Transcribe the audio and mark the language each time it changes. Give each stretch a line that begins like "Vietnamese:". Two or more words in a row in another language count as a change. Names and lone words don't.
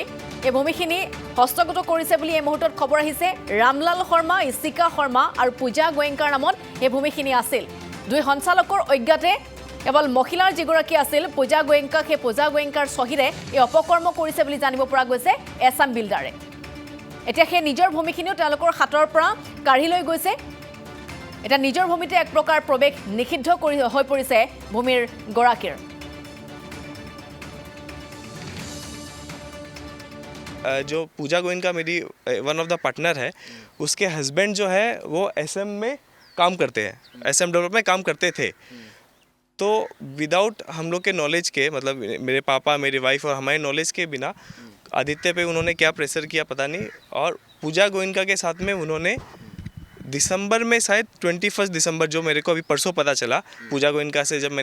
Assamese: এই ভূমিখিনি হস্তগত কৰিছে বুলি এই মুহূৰ্তত খবৰ আহিছে ৰামলাল শৰ্মা ইছিকা শৰ্মা আৰু পূজা গোয়েংকাৰ নামত এই ভূমিখিনি আছিল দুই সঞ্চালকৰ অজ্ঞাতে কেৱল মহিলাৰ যিগৰাকী আছিল পূজা গোয়েংকা সেই পূজা গোয়েংকাৰ সহিৰে এই অপকৰ্ম কৰিছে বুলি জানিব পৰা গৈছে এছএম বিল্ডাৰে এতিয়া সেই নিজৰ ভূমিখিনিও তেওঁলোকৰ হাতৰ পৰা কাঢ়ি লৈ গৈছে এটা নিজৰ ভূমিতে এক প্ৰকাৰ প্ৰৱেশ নিষিদ্ধ হৈ পৰিছে ভূমিৰ গৰাকীৰ
Hindi: जो पूजा गोयनका मेरी
English: one of the partner
Hindi: है उसके हस्बैंड जो है वो एसएम में काम करते हैं एसएम डेवलप में काम करते थे तो विदाउट हम लोग के नॉलेज के मतलब मेरे पापा मेरी वाइफ और हमारे नॉलेज के बिना आदित्य पे उन्होंने क्या प्रेशर किया पता नहीं और पूजा गोयनका के साथ में उन्होंने दिसंबर में शायद 21 दिसंबर जो मेरे को अभी परसों पता चला पूजा गोयनका से जब